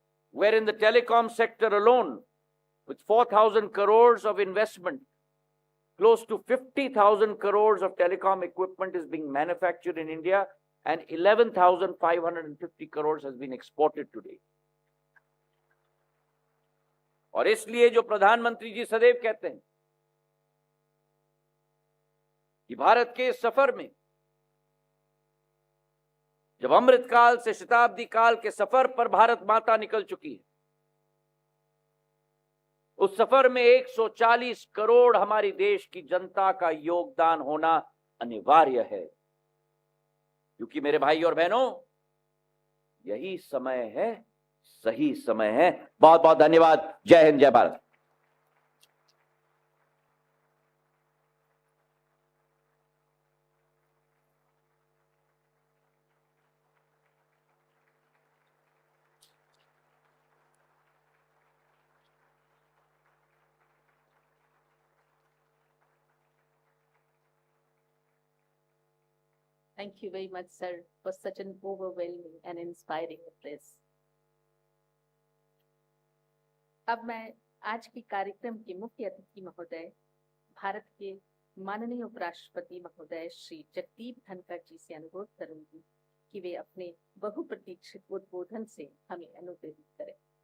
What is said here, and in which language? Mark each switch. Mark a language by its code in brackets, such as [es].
[en] where in the telecom sector alone, with 4,000 crores of investment, close to 50,000 crores of telecom equipment is being manufactured in India, and 11,550 crores has been exported today. [hi] और इसलिए जो प्रधानमंत्री जी सदैव कहते हैं कि भारत के सफर में, जब अमृत काल से शताब्दी काल के सफर पर भारत माता निकल चुकी है, उस सफर में 140 करोड़ हमारी देश की जनता का योगदान होना अनिवार्य है, क्योंकि मेरे भाई और बहनों, यही समय है, सही समय है। बहुत बहुत धन्यवाद। जय हिंद, जय Bharat. [en] Thank you very much, sir, for such an overwhelming and inspiring address. [hi] अब मैं आज के कार्यक्रम के मुख्य अतिथि महोदय, भारत के माननीय उपराष्ट्रपति महोदय श्री जगदीप धनखड़ जी से अनुरोध करूंगी कि वे अपने बहुप्रतीक्षित उद्बोधन से हमें अनुप्रेरित करें।